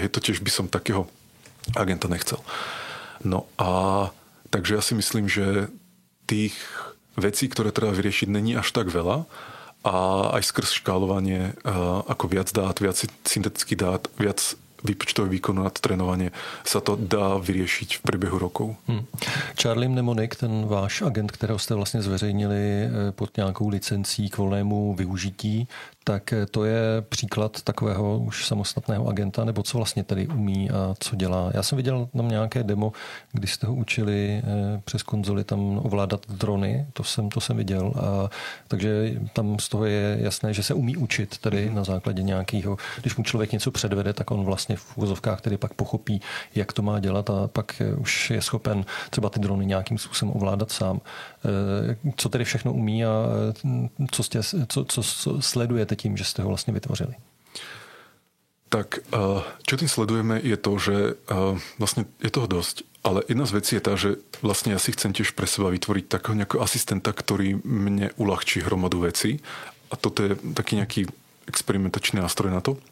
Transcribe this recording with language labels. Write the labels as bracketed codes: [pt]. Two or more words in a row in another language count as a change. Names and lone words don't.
[sk] Hej, to tiež by som takého agenta nechcel. No a takže ja si myslím, že tých vecí, ktoré treba vyriešiť, není až tak veľa a aj skrz škálovanie ako viac dát, viac syntetických dát, viac výpočtového výkonu na trénovanie sa to dá vyriešiť v priebehu rokov. [cs] Charlie Mnemonic, ten váš agent, kterého jste vlastně zveřejnili pod nějakou licencí k volnému využití, tak to je příklad takového už samostatného agenta, nebo co vlastně tedy umí a co dělá. Já jsem viděl tam nějaké demo, kdy jste ho učili přes konzoli tam ovládat drony, to jsem viděl. Takže tam z toho je jasné, že se umí učit tedy na základě nějakého, když mu člověk něco předvede, tak on vlastně v úvozovkách tedy pak pochopí, jak to má dělat a pak už je schopen třeba ty drony nějakým způsobem ovládat sám. Co tedy všechno umí a co sledujete tím, [sk] že ste ho vlastne vytvořili? Tak, čo tým sledujeme je to, že vlastne je toho dosť, ale jedna z vecí je tá, že vlastne ja si chcem tiež pre seba vytvoriť takého nejakého asistenta, ktorý mne uľahčí hromadu vecí a toto je taký nejaký experimentačný nástroj na to.